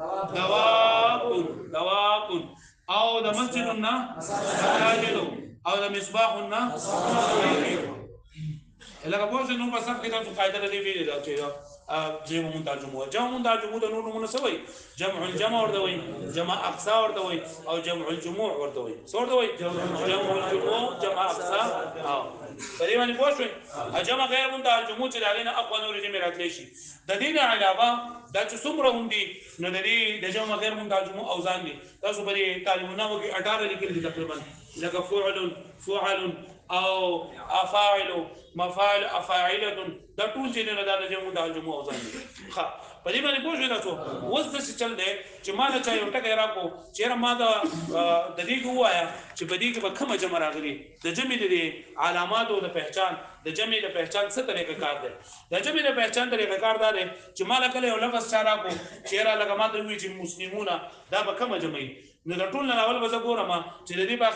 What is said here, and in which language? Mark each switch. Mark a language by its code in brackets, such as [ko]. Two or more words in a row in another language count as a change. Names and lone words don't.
[ps] دواب او د مسجدنا مساجد او د مصباحنا لکه پوه شئ نو په صف کې تاسو قاعده لري ویلې دا چې جمع منتهى الجموع د نور نومونه څه وایي جمع الجمع ورته وایي جمع اقصا ورته وایي او جمع الجموع ورته وایي څه ورته وایي جمع الجموع جمع اقصا په دې باندې پوه شئ جمع غیر منتهى الجموع چې د هغې نه اقوى نورې جمع راتلی شي د دې نه علاوه دا چې څومره هم دي نو د دې د جمع غیر منتهى الجموع اوزان دي تاسو په دې تعلیمنامو کې 18 لیکلي دي تقریبا لکه فعل او افاعل مفاعل افاعله دا ټول چې نه د جمع منتهى الجموع اوزان دي ښه په دې باندې پوه شئ تاسو اوس داسې چل دی چې ما نه چا یو ټکی راکړو چېرې ما د دې کې ووایه چې په دې کې به کومه جمع راغلي د جمع د علاماتو د پہچان د جمع د پہچان څه طریقه کار دی د جمع د پہچان طریقه کار دا دی چې ما کله یو لفظ چا راکړو چېرې لکه ما ته ووایي چې مسلمونه دا به کومه جمع وي نو د ټول نه اول به زه ګورم چې د دې په